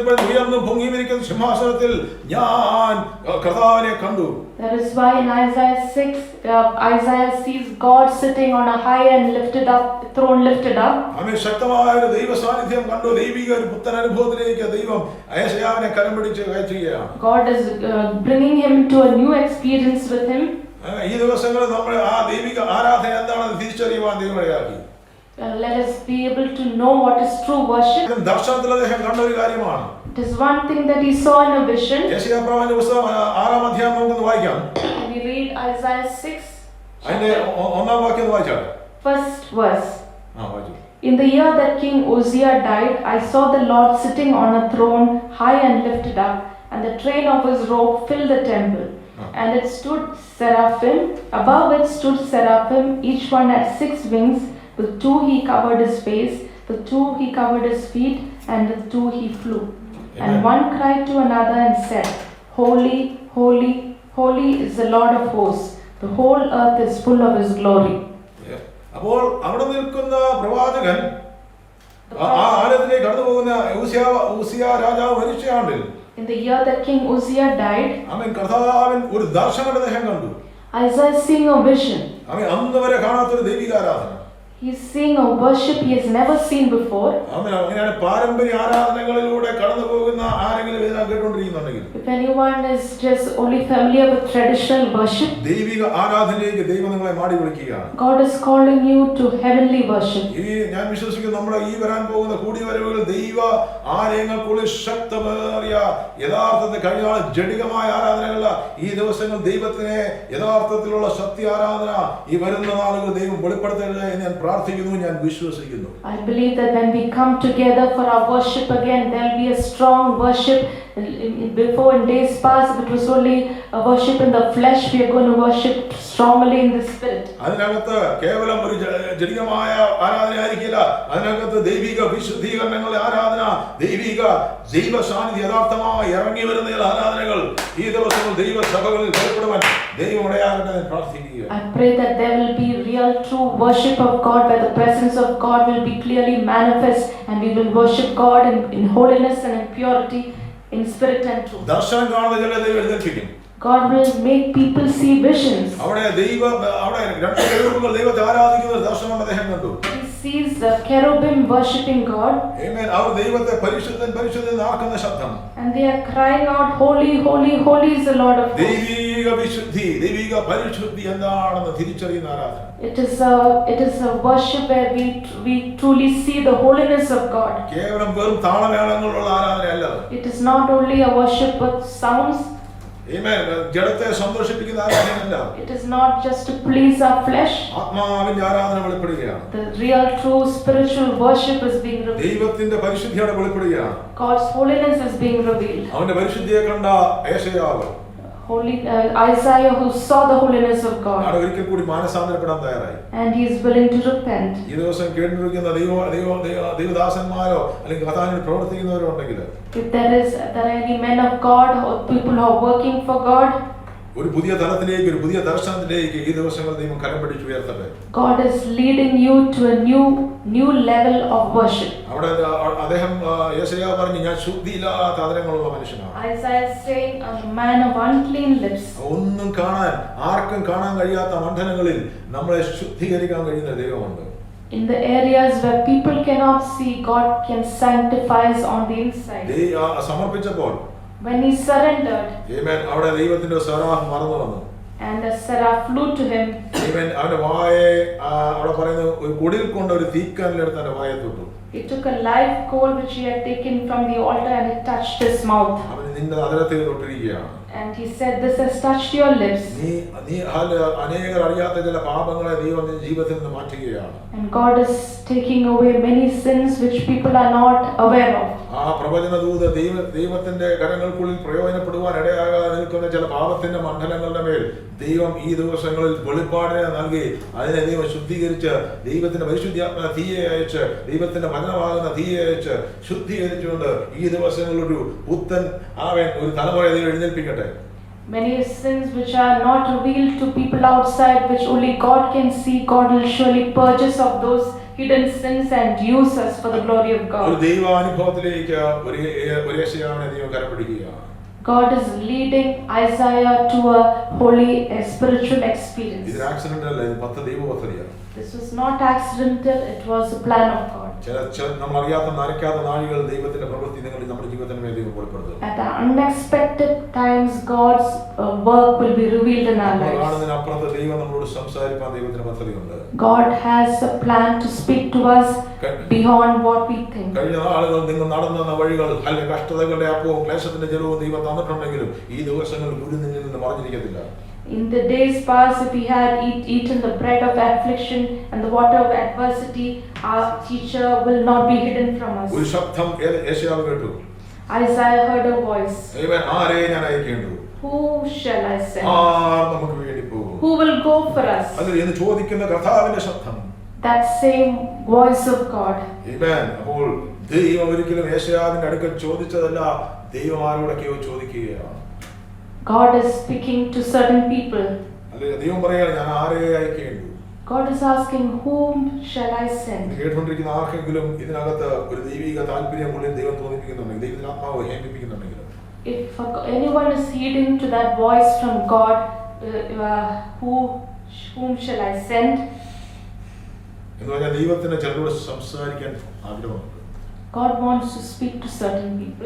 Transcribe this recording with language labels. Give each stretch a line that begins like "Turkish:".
Malayalam: ഉയർന്നും പൊങ്ങിയിരിക്കുന്ന സിംഹാസനത്തിൽ ഞാൻ കർത്താവിനെ കണ്ടു.
English: That is why in Isaiah 6, Isaiah sees God sitting on a high and lifted up, throne lifted up.
Malayalam: ആമേൻ. ശക്തമായ ഒരു ദൈവ സാന്നിധ്യം കണ്ടു. ദൈവിക ഒരു പുത്തൻ അനുഭവത്തിലേക്ക് ദൈവം യേശയ്യാവിനെ കരം പിടിച്ച് കയറ്റുകയാണ്.
English: God is bringing him to a new experience with him.
Malayalam: ഈ ദിവസങ്ങളിൽ നമ്മൾ ആ ദൈവിക ആരാധന എന്താണെന്ന് തിരിച്ചറിയുവാൻ ദൈവമഴയാക്കി.
English: Let us be able to know what is true worship.
Malayalam: ദർശനത്തിൽ അദ്ദേഹം കണ്ട ഒരു കാര്യമാണ്.
English: It is one thing that he saw in a vision.
Malayalam: യേശയ്യാ പ്രവാചകന്റെ പുസ്തകം 6-ാം അധ്യായം നമുക്കൊന്ന് വായിക്കാം.
English: We read Isaiah 6.
Malayalam: അതിന്റെ 1-ാം വാക്യം വായിച്ചാൽ
English: First verse.
Malayalam: വായിച്ചു.
English: In the year that King Uzziah died, I saw the Lord sitting on a throne, high and lifted up, and the train of his robe filled the temple. And it stood seraphim, above it stood seraphim, each one had 6 wings. With 2 he covered his face, with 2 he covered his feet, and with 2 he flew. And one cried to another and said, Holy, holy, holy is the Lord of hosts. The whole earth is full of his glory.
Malayalam: അപ്പോൾ അവിടെ നിൽക്കുന്ന പ്രവാചകൻ ആലയത്തിലേക്ക് കടന്നു പോകുന്ന ഉസിയ രാജാവ് മരിച്ച ആണ്ടിൽ,
English: In the year that King Uzziah died,
Malayalam: കർത്താവിൻ ഒരു ദർശനം അദ്ദേഹം കണ്ടു.
English: Isaiah is seeing a vision.
Malayalam: അന്ന് വരെ കാണാത്തൊരു ദൈവികാരാധന.
English: He is seeing a worship he has never seen before.
Malayalam: അങ്ങനെയാണ് പാരമ്പര്യ ആരാധനകളിലൂടെ കടന്നു പോകുന്ന ആരെങ്കിലും ഇതിനകം കേട്ടുകൊണ്ടിരിക്കുന്നുണ്ടെങ്കിൽ,
English: If anyone is just only familiar with traditional worship,
Malayalam: ദൈവിക ആരാധനയിലേക്ക് ദൈവം നിങ്ങളെ മാടി വിളിക്കുകയാണ്.
English: God is calling you to heavenly worship.
Malayalam: ഞാൻ വിശ്വസിക്കുന്നു നമ്മുടെ ഈ വരാൻ പോകുന്ന കൂടിവരവുകൾ ദൈവ ആലയങ്ങൾക്കുള്ളിൽ ശക്തമേറിയ യഥാർത്ഥത്തിൽ കഴിഞ്ഞ ജഡികമായ ആരാധനകളല്ല, ഈ ദിവസങ്ങൾ ദൈവത്തിനെ യഥാർത്ഥത്തിലുള്ള സത്യ ആരാധന ഈ വരുന്ന നാളുകൾ ദൈവം വെളിപ്പെടുത്തരുത് എന്ന് ഞാൻ പ്രാർത്ഥിക്കുന്നു, ഞാൻ വിശ്വസിക്കുന്നു.
English: I believe that when we come together for our worship again, there will be a strong worship. Before in days past, if it was only a worship in the flesh, we are going to worship strongly in the spirit.
Malayalam: അതിനകത്ത് കേവലം ഒരു ജഡികമായ ആരാധന ആയിരിക്കില്ല, അതിനകത്ത് ദൈവിക വിശുദ്ധീകരണങ്ങളുടെ ആരാധന, ദൈവിക ദൈവ സാന്നിധ്യം യഥാർത്ഥമായി ഇറങ്ങി വരുന്ന ആരാധനകൾ ഈ ദിവസങ്ങൾ ദൈവ സഭകളിൽ വെളിപ്പെടുവാൻ ദൈവം ഇടയാകട്ടെ എന്ന് പ്രാർത്ഥിക്കുക.
English: I pray that there will be real true worship of God, where the presence of God will be clearly manifest, and we will worship God in holiness and in purity, in spirit and truth.
Malayalam: ദർശനം കാണുന്ന ചില ദൈവം എഴുന്നേൽപ്പിക്കും.
English: God will make people see visions.
Malayalam: അവിടെ രണ്ട് കെരൂബുകൾ ദൈവത്തെ ആരാധിക്കുന്ന ഒരു ദർശനം അദ്ദേഹം കണ്ടു.
English: He sees the cherubim worshiping God.
Malayalam: ആമേൻ. അവർ ദൈവത്തെ പരിശുദ്ധൻ പരിശുദ്ധൻ എന്ന് ആക്കുന്ന ശബ്ദം.
English: And they are crying out, Holy, holy, holy is the Lord of hosts.
Malayalam: ദൈവിക വിശുദ്ധി, ദൈവിക പരിശുദ്ധി എന്താണെന്ന് തിരിച്ചറിയുന്ന ആരാധന.
English: It is a worship where we truly see the holiness of God.
Malayalam: കേവലം വെറും താളമേളങ്ങളുള്ള ആരാധനയല്ല.
English: It is not only a worship with sounds.
Malayalam: ആമേൻ. ജഡത്തെ സന്തോഷിപ്പിക്കുന്ന ആരാധനയല്ല.
English: It is not just to please our flesh.
Malayalam: ആത്മാവിന്റെ ആരാധന വെളിപ്പെടുകയാണ്.
English: The real true spiritual worship is being revealed.
Malayalam: ദൈവത്തിന്റെ പരിശുദ്ധിയോടെ വെളിപ്പെടുകയാണ്.
English: God's holiness is being revealed.
Malayalam: അവന്റെ പരിശുദ്ധിയെ കണ്ട യേശയ്യാവ്,
English: Isaiah, who saw the holiness of God,
Malayalam: ഒരിക്കൽ കൂടി മാനസാന്തരപ്പെടാൻ തയ്യാറായി.
English: and he is willing to repent.
Malayalam: ഈ ദിവസം കേട്ടിരിക്കുന്ന ദൈവദാസന്മാരോ അല്ലെങ്കിൽ കഥാവിൽ പ്രവർത്തിക്കുന്നവരോ ഉണ്ടെങ്കിൽ,
English: If there are any men of God or people who are working for God,
Malayalam: ഒരു പുതിയ തലത്തിലേക്ക്, ഒരു പുതിയ ദർശനത്തിലേക്ക് ഈ ദിവസങ്ങൾ ദൈവം കരം പിടിച്ച് ഉയർത്തട്ടെ.
English: God is leading you to a new level of worship.
Malayalam: അവിടെ അദ്ദേഹം യേശയ്യാവ് പറഞ്ഞു, ഞാൻ ശുദ്ധിയില്ലാത്ത ആദരങ്ങളുള്ള മനുഷ്യനാണ്.
English: Isaiah is saying, a man of unclean lips.
Malayalam: ഒന്നും ആർക്കും കാണാൻ കഴിയാത്ത മണ്ഡലങ്ങളിൽ നമ്മളെ ശുദ്ധീകരിക്കാൻ കഴിയുന്ന ദൈവമുണ്ട്.
English: In the areas where people cannot see, God can sanctify us on the inside.
Malayalam: സമർപ്പിച്ചപ്പോൾ,
English: when he surrendered,
Malayalam: ആമേൻ, അവിടെ ദൈവത്തിന്റെ സരാഹ് മറന്നു വന്നു.
English: and the seraph flew to him.
Malayalam: ആമേൻ. അവന്റെ വായെ അവിടെ പറയുന്നു, ഒരു കുടിൽ കൊണ്ട് ഒരു തീക്കനലെടുത്ത് അവന്റെ വായെ തൊട്ടു.
English: He took a live coal which he had taken from the altar and it touched his mouth.
Malayalam: അവൻ നിന്റെ അതിരത്തിൽ തൊട്ടിരിക്കുകയാണ്.
English: And he said, this has touched your lips.
Malayalam: നീ അനേകർ അറിയാത്ത ചില പാപങ്ങളെ ദൈവം നിന്റെ ജീവിതത്തിൽ നിന്ന് മാറ്റുകയാണ്.
English: And God is taking away many sins which people are not aware of.
Malayalam: ആ പ്രവചന ദൂത ദൈവത്തിന്റെ കരങ്ങൾക്കുള്ളിൽ പ്രയോജനപ്പെടുവാൻ ഇടയാകാതെ നിൽക്കുന്ന ചില പാപത്തിന്റെ മണ്ഡലങ്ങളുടെ മേൽ ദൈവം ഈ ദിവസങ്ങളിൽ വെളിപ്പാടിനെ നൽകി അതിനെ ദൈവം ശുദ്ധീകരിച്ച് ദൈവത്തിന്റെ പരിശുദ്ധാത്മ തീയെ അയച്ച് ദൈവത്തിന്റെ വചനമാകുന്ന തീയെ അയച്ച് ശുദ്ധീകരിച്ചുകൊണ്ട് ഈ ദിവസങ്ങളിൽ ഒരു പുത്തൻ ഒരു തലമുറ ദൈവം എഴുന്നേൽപ്പിക്കട്ടെ.
English: Many sins which are not revealed to people outside, which only God can see, God will surely purge us of those hidden sins and use us for the glory of God.
Malayalam: ഒരു ദൈവാനുഭവത്തിലേക്ക് ഒരു യേശയ്യാവിനെ ദൈവം കരപിടിക്കുകയാണ്.
English: God is leading Isaiah to a holy spiritual experience.
Malayalam: ഇത് accident അല്ല, ഇത് ദൈവ പദ്ധതിയാണ്.
English: This was not accidental, it was a plan of God.
Malayalam: നമ്മൾ അറിയാത്ത നരയ്ക്കാത്ത നാഴികൾ ദൈവത്തിന്റെ പ്രവൃത്തി നമ്മുടെ ജീവിതത്തിന് വേണ്ടി വെളിപ്പെടുത്തും.
English: At the unexpected times, God's work will be revealed in our lives.
Malayalam: കാണുന്നതിനപ്പുറത്ത് ദൈവം നമ്മളോട് സംസാരിക്കാൻ ദൈവത്തിന് പദ്ധതിയുണ്ട്.
English: God has a plan to speak to us beyond what we think.
Malayalam: കഴിഞ്ഞ നാളുകൾ നിങ്ങൾ നടന്ന വഴികൾ അല്ലെങ്കിൽ കഷ്ടതകളുടെ അപ്പവും ക്ലേശത്തിന്റെ ജലവും ദൈവം തന്നിട്ടുണ്ടെങ്കിലും ഈ ദിവസങ്ങളിൽ ഗുരു നിന്നിൽ നിന്ന് മറഞ്ഞിരിക്കത്തില്ല.
English: In the days past, if we had eaten the bread of affliction and the water of adversity, our teacher will not be hidden from us.
Malayalam: ഒരു ശബ്ദം യെശയ്യാവ് കേട്ടു.
English: Isaiah heard a voice.
Malayalam: ആമേൻ. ആരെ ഞാൻ അയക്കേണ്ടു?
English: Who shall I send?
Malayalam: നമുക്ക് വേണ്ടി പോകും.
English: Who will go for us?
Malayalam: അത് എന്ന് ചോദിക്കുന്ന കർത്താവിന്റെ ശബ്ദം.
English: That same voice of God.
Malayalam: ആമേൻ. അപ്പോൾ ദൈവം ഒരിക്കലും യെശയ്യാവിന്റെ അടുക്കൽ ചോദിച്ചതല്ല, ദൈവം ആരോടൊക്കെയോ ചോദിക്കുകയാണ്.
English: God is speaking to certain people.
Malayalam: അല്ലേ, ദൈവം പറയാണ് ഞാൻ ആരെ അയക്കേണ്ടു?
English: God is asking, whom shall I
Malayalam: ഇത്
English: send?
Malayalam: കേട്ടുകൊണ്ടിരിക്കുന്ന ആർക്കെങ്കിലും ഇതിനകത്ത് ഒരു ദൈവിക താല്പര്യം ഉള്ളിൽ ദൈവം തോന്നിപ്പിക്കുന്നുണ്ടെങ്കിൽ, ദൈവത്തിന്റെ ആത്മാവ് ഹേമിപ്പിക്കുന്നുണ്ടെങ്കിൽ,
English: If anyone is heeding to that voice from God, whom shall I send?
Malayalam: എന്ന് പറഞ്ഞാൽ ദൈവത്തിന് ചിലരോട് സംസാരിക്കാൻ ആഗ്രഹമുണ്ട്.
English: God wants to speak to certain people.